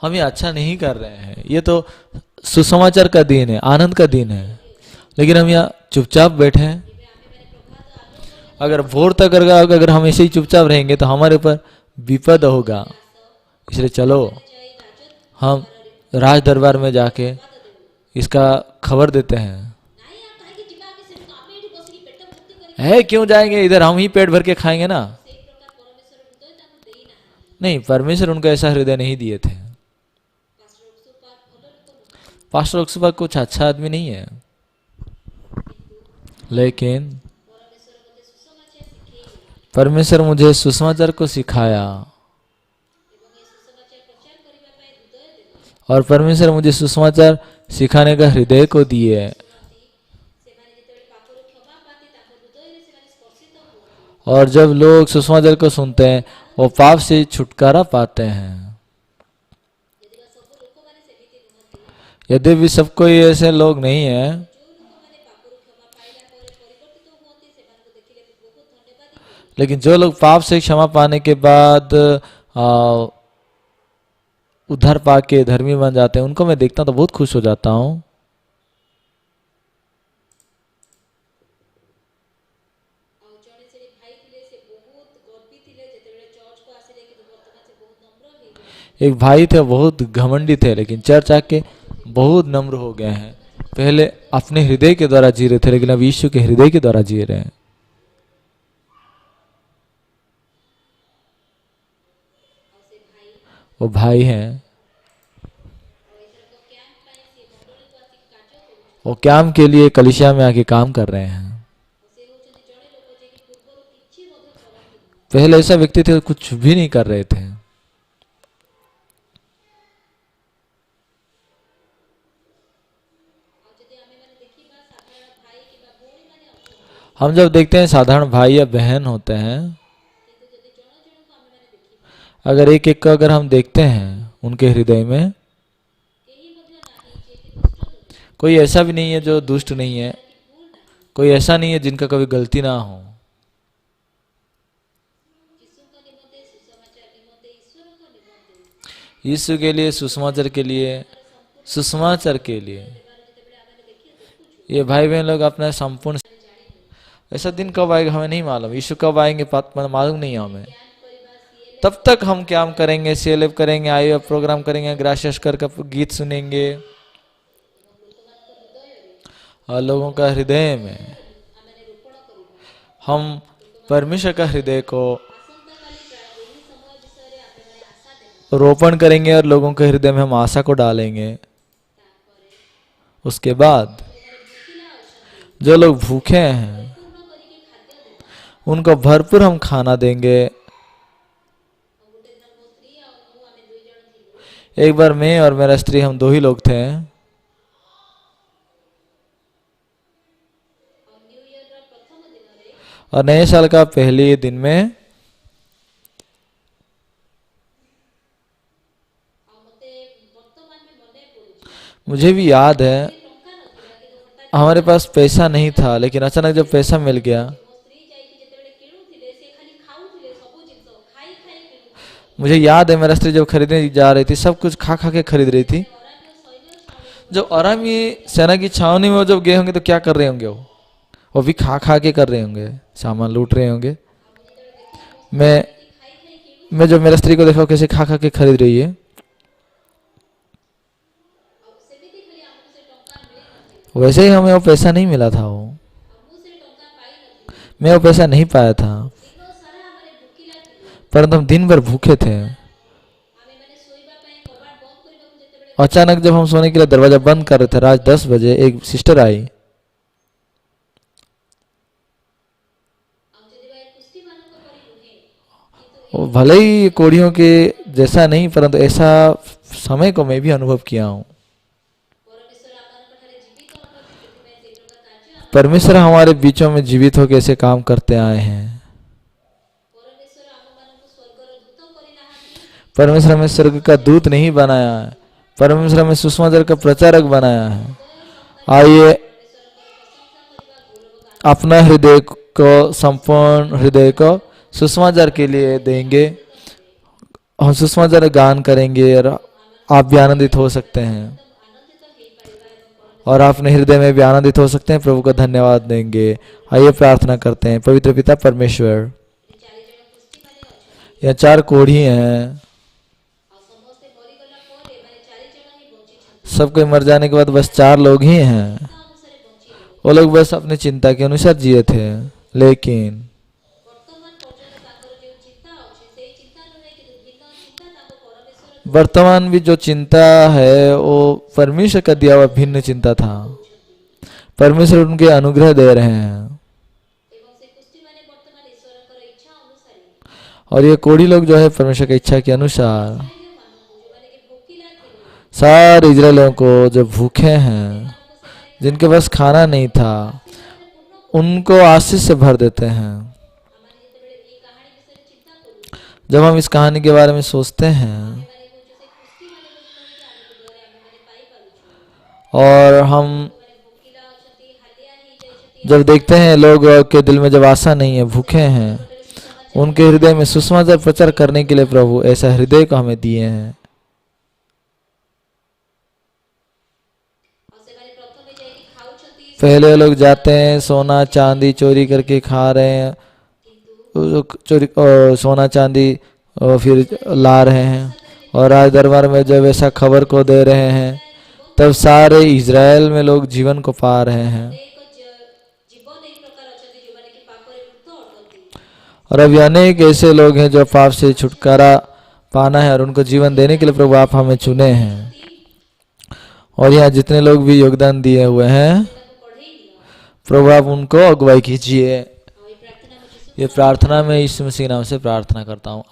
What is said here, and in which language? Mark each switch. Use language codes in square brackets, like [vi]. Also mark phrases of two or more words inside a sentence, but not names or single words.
[hi] हम ये अच्छा नहीं कर रहे हैं, ये तो सुसमाचार का दिन है, आनंद का दिन है, लेकिन हम यहाँ चुपचाप बैठे हैं। [or] ଆମେମାନେ ପ୍ରଭାତ ଆଲୋକରେ [hi] अगर भोर तक अगर हम ऐसे ही चुपचाप रहेंगे तो हमारे ऊपर विपद होगा। इसलिए चलो [or] ଯାଇ ରାଜତ୍ୱ [hi] हम राज दरबार में जाके इसका खबर देते हैं। [or] ନାଇଁ ଆଉ କାହିଁକି ଯିବା ଆମେ ସେଠୁ, ଆମେ ଏଠି ବସିକି ପେଟ ଭର୍ତ୍ତି କରିକି [hi] है क्यों जाएंगे, इधर हम ही पेट भर के खाएंगे ना। [or] ସେଇ ପ୍ରକାର ପରମେଶ୍ୱର ହୃଦୟ ତାଙ୍କୁ ଦେଇନାହାନ୍ତି। [hi] नहीं, परमेश्वर उनको ऐसा हृदय नहीं दिए थे। [or] ପାଷ୍ଟର ଅକ୍ସୁପାର ଭଲ ଲୋକ ନୁହଁ, [hi] पास्टर अक्सुबा कुछ अच्छा आदमी नहीं है, लेकिन [or] ପରମେଶ୍ୱର ମୋତେ ସୁସମାଚାର ଶିଖେଇଲେ [hi] परमेश्वर मुझे सुसमाचार को सिखाया [or] ଏବଂ ଏ ସୁସମାଚାର ପ୍ରଚାର କରିବା ପାଇଁ ହୃଦୟ ଦେଲେ। [hi] और परमेश्वर मुझे सुसमाचार सिखाने का हृदय को दिए। [or] ଶୁଣନ୍ତି, ସେମାନେ ଯେତେବେଳେ ପାପରୁ କ୍ଷମା ପାଆନ୍ତି ତାଙ୍କ ହୃଦୟରେ ସେମାନେ ସ୍ପର୍ଶିତ ହୁଅନ୍ତି। [hi] और जब लोग सुसमाचार को सुनते हैं वो पाप से छुटकारा पाते हैं। [or] ଯଦିବା ସବୁ ଲୋକମାନେ ସେମିତି ନୁହନ୍ତି, [hi] यद्यपि सब कोई ऐसे लोग नहीं है, [or] ଯେଉଁ ଲୋକମାନେ ପାପରୁ କ୍ଷମା ପାଇଲା ପରେ ପରିବର୍ତ୍ତିତ ହୁଅନ୍ତି ସେମାନଙ୍କୁ ଦେଖିଲେ ମୁଁ ବହୁତ ଧନ୍ୟବାଦୀ ହୁଏ। [hi] लेकिन जो लोग पाप से क्षमा पाने के बाद उद्धार पाके धर्मी बन जाते हैं, उनको मैं देखता हूँ तो बहुत खुश हो जाता हूँ। [or] ଆଉ ଜଣେ ସେଠି ଭାଇ ଥିଲେ, ସେ ବହୁତ ଗର୍ବୀ ଥିଲେ, ଯେତେବେଳେ ଚର୍ଚ୍ଚକୁ ଆସିଲେ କିନ୍ତୁ ବର୍ତ୍ତମାନ ସେ ବହୁତ ନମ୍ର ହେଇଗଲେ। [hi] एक भाई थे, बहुत घमंडी थे, लेकिन चर्च आके बहुत नम्र हो गए हैं। पहले अपने हृदय के द्वारा जी रहे थे, लेकिन अब यीशु के हृदय के द्वारा जी रहे हैं। [or] ଆଉ ସେ ଭାଇ [hi] वो भाई हैं, वो काम के लिए कलिसिया में आके काम कर रहे हैं। [or] ସେ ହେଉଛନ୍ତି ଜଣେ ଲୋକ ଯିଏକି ପୂର୍ବରୁ କିଛି ମଧ୍ୟ କରନ୍ତି। [hi] पहले ऐसा व्यक्ति थे कुछ भी नहीं कर रहे थे। [or] ଆଉ ଯଦି ଆମେମାନେ ଦେଖିବା ସାଧାରଣ ଭାଇ କିମ୍ବା ଭଉଣୀମାନେ ଅଛନ୍ତି, [hi] हम जब देखते हैं साधारण भाई या बहन होते हैं, [or] କିନ୍ତୁ ଯଦି ଜଣ ଜଣଙ୍କୁ ଆମେମାନେ ଦେଖିବା, [hi] अगर एक एक को अगर हम देखते हैं उनके हृदय में, [or] କେହି ମଧ୍ୟ ନାହିଁ ଯିଏକି ଦୁଷ୍ଟ ନୁହେଁ, [hi] कोई ऐसा भी नहीं है जो दुष्ट नहीं है, [or] କି ଭୁଲ ନାହିଁ। [hi] कोई ऐसा नहीं है जिनका कभी गलती ना हो। [or] ଯୀଶୁଙ୍କ ନିମନ୍ତେ ସୁସମାଚାର ନିମନ୍ତେ ଈଶ୍ୱରଙ୍କ ନିମନ୍ତେ [hi] यीशु के लिए, सुसमाचार के लिए, सुसमाचार के लिए [or] ଦେବାର ଯେତେବେଳେ ଆମେ ଦେଖୁଛୁ, [hi] ये भाई बहन लोग अपना संपूर्ण, ऐसा दिन कब आएगा हमें नहीं मालूम, यीशु कब आएंगे मालूम नहीं है हमें। तब तक हम क्या करेंगे, सेलेब करेंगे, आईओ प्रोग्राम करेंगे, ग्राशियस कर गीत सुनेंगे, और लोगों का हृदय में [or] ଆମେମାନେ ରୋପଣ କରିବା। [hi] हम परमेश्वर का हृदय को [or] ଆସନ୍ତାକାଲି ପ୍ରାୟ ଏହି ସମୟ ବିଷୟରେ ଆମେମାନେ ଆଶା ଦେବା। [hi] रोपण करेंगे और लोगों के हृदय में हम आशा को डालेंगे। [or] ତାପରେ [hi] उसके बाद [or] ଭୋକିଲା ଅଛନ୍ତି, [hi] जो लोग भूखे हैं [or] ପୂର୍ଣ୍ଣ କରିକି ଖାଦ୍ୟ ଦେବା। [hi] उनको भरपूर हम खाना देंगे। [or] ଆଉ ଗୋଟେ ଦିନ ମୋ ସ୍ତ୍ରୀ ଆଉ ମୁଁ ଆମେ ଦୁଇ ଜଣ ଥିଲୁ। [hi] एक बार मैं और मेरा स्त्री हम दो ही लोग थे, [or] ଆଉ [en] New Year's [or] ପ୍ରଥମ ଦିନରେ [hi] और नए साल का पहले दिन में [or] ଆଉ ମତେ ବର୍ତ୍ତମାନ ବି ମନେ ପଡୁଛି, [hi] मुझे भी याद है [or] ଟଙ୍କା ନଥିଲା କିନ୍ତୁ ହଠାତ୍ [hi] हमारे पास पैसा नहीं था, लेकिन अचानक जब पैसा मिल गया, [or] ମୋ ସ୍ତ୍ରୀ ଯାଇକି ଯେତେବେଳେ କିଣୁଥିଲେ ସେ ଖାଲି ଖାଉଥିଲେ, ସବୁ ଜିନିଷ ଖାଇ ଖାଇ କିଣୁଥିଲେ। [hi] मुझे याद है मेरा स्त्री जब खरीदने जा रही थी सब कुछ खा खा के खरीद रही थी। [or] ଅରାମ୍ୟ ସୈନ୍ୟ ଛାଉଣୀକୁ [hi] जो अरामी सेना की छावनी में वो जब गए होंगे तो क्या कर रहे होंगे, वो भी खा खा के कर रहे होंगे, सामान लूट रहे होंगे। मैं [or] ଖାଇ ଖାଇ କିଣୁ। [hi] मैं जब मेरा स्त्री को देखा वो कैसे खा खा के खरीद रही है, [or] ଆଉ ସେମିତି ଖାଲି ଆମକୁ ସେ ଟଙ୍କା ମିଳିନଥିଲା, [hi] वैसे ही हमें वो पैसा नहीं मिला था। वो [or] ଆଉ ମୁଁ ସେ ଟଙ୍କା ପାଇନଥିଲି। [hi] मैं वो पैसा नहीं पाया था, [or] ଦିନ ସାରା ଆମେ ଭୋକିଲା ଥିଲୁ। [hi] परंतु हम दिन भर भूखे थे। [or] ଆମେମାନେ ଶୋଇବା ପାଇଁ କବାଟ ବନ୍ଦ କରିବାକୁ ଯେତେବେଳେ [hi] अचानक जब हम सोने के लिए दरवाजा बंद कर रहे थे, रात 10 बजे एक सिस्टर आई। [or] ଆଉ ଯଦି ଭାଇ କୁସ୍ତିମାନଙ୍କ ପରି ନୁହେଁ, କିନ୍ତୁ [hi] वो भले ही कोड़ियों के जैसा नहीं, परंतु ऐसा समय को मैं भी अनुभव किया हूँ। [or] ପରମେଶ୍ୱର ଆମମାନଙ୍କ ଠାରେ ଜୀବିତ ଅଟନ୍ତି, ସେଥିପାଇଁ ସେଇ ପ୍ରକାର କାର୍ଯ୍ୟ ଆମ [hi] परमेश्वर हमारे बीचों में जीवित होकर ऐसे काम करते आए हैं। [or] ପରମେଶ୍ୱର ଆମମାନଙ୍କୁ ସ୍ୱର୍ଗର ଦୂତ କରିନାହାନ୍ତି, [hi] परमेश्वर हमें स्वर्ग का दूत नहीं बनाया है, परमेश्वर हमें सुसमाचार का प्रचारक बनाया है। आइए [or] ପରମେଶ୍ୱରଙ୍କର ପ୍ରଶଂସା କରିବା, ଗୌରବ ଗାନ [hi] अपना हृदय को, संपूर्ण हृदय को सुसमाचार के लिए देंगे। हम सुसमाचार गान करेंगे और आप भी आनंदित हो सकते हैं, [or] ଆନନ୍ଦିତ ହେଇପାରିବା ଏବଂ [hi] और अपने हृदय में भी आनंदित हो सकते हैं। प्रभु को धन्यवाद देंगे। आइए प्रार्थना करते हैं। पवित्र पिता परमेश्वर, [or] 4 ଜଣ କୁସ୍ତିମାନେ ଅଛନ୍ତି, [hi] यह 4 कोढ़ी हैं, [or] ଆଉ ସମସ୍ତେ ମରିଗଲା ପରେ ଏମାନେ 4 ଜଣ ହିଁ ବଞ୍ଚିଛନ୍ତି। [hi] सब कोई मर जाने के बाद बस 4 लोग ही हैं। [or] ତା ଅନୁସାରେ ବଞ୍ଚିଲେ। [hi] वो लोग बस अपनी चिंता के अनुसार जिए थे, लेकिन [or] ବର୍ତ୍ତମାନ ପର୍ଯ୍ୟନ୍ତ ତାଙ୍କର ଯେଉଁ ଚିନ୍ତା ଅଛି, ସେଇ ଚିନ୍ତା ନୁହେଁ, କିନ୍ତୁ ଭିନ୍ନ ଚିନ୍ତା ତାଙ୍କ ପରମେଶ୍ୱର [hi] वर्तमान भी जो चिंता है वो परमेश्वर का दिया हुआ भिन्न चिंता था। परमेश्वर उनके अनुग्रह दे रहे हैं, [or] ଏବଂ ସେ କୁସ୍ତିମାନେ ବର୍ତ୍ତମାନ ଈଶ୍ୱରଙ୍କର ଇଚ୍ଛା ଅନୁସାରେ [hi] और ये कोढ़ी लोग जो है परमेश्वर की इच्छा के अनुसार [or] ଇସ୍ରାଏଲମାନଙ୍କୁ ଯେଉଁମାନେ କି ଭୋକିଲା ଥିଲେ, [hi] सारे इजरायलियों को जो भूखे हैं, जिनके पास खाना नहीं था, उनको आशीष से भर देते हैं। [or] ଆମମାନେ ଯେତେବେଳେ ଏହି କାହାଣୀ ବିଷୟରେ ଚିନ୍ତା କରୁ, [hi] जब हम इस कहानी के बारे में सोचते हैं [or] ଆମେମାନେ କହୁଛୁ ସେ କୁସ୍ତିମାନେ ବୋଲି କହିକି ଆମକୁ ଦ୍ୱାରା ଆମେମାନେ ପାଇପାରୁଛୁ। [hi] और हम [or] ସେମାନେ ଭୋକିଲା ଅଛନ୍ତି, ହାଲିଆ ହେଇଯାଇଛନ୍ତି, [hi] जब देखते हैं लोग के दिल में जब आशा नहीं है, भूखे हैं, उनके हृदय में सुसमाचार प्रचार करने के लिए प्रभु ऐसा हृदय को हमें दिए हैं। [or] ଆଉ ସେମାନେ ପ୍ରଥମେ ଯାଇକି ଖାଉଛନ୍ତି, [hi] पहले लोग जाते हैं सोना चांदी चोरी करके खा रहे हैं, चोरी सोना चांदी फिर ला रहे हैं, और राज दरबार में जब ऐसा खबर को दे रहे हैं, तब सारे इज़राइल में लोग जीवन को पा रहे हैं। [or] ଏକ ଜୀବନ ଏହି ପ୍ରକାର ଅଛନ୍ତି ଯେଉଁମାନେ କି ପାପରେ ମୃତ ଅଟନ୍ତି। [hi] और अभी अनेक ऐसे लोग हैं जो पाप से छुटकारा पाना है और उनको जीवन देने के लिए प्रभु आप हमें चुने हैं। और यहाँ जितने लोग भी योगदान दिए हुए हैं [or] ତାକୁ ବଢ଼େଇ ଦିଅ। [hi] प्रभु आप उनको अगुवाई कीजिए। [or] ଆଉ ଏଇ ପ୍ରାର୍ଥନା ମୁଁ ଯୀଶୁ [hi] ये प्रार्थना में यीशु मसीह के नाम से प्रार्थना करता हूँ।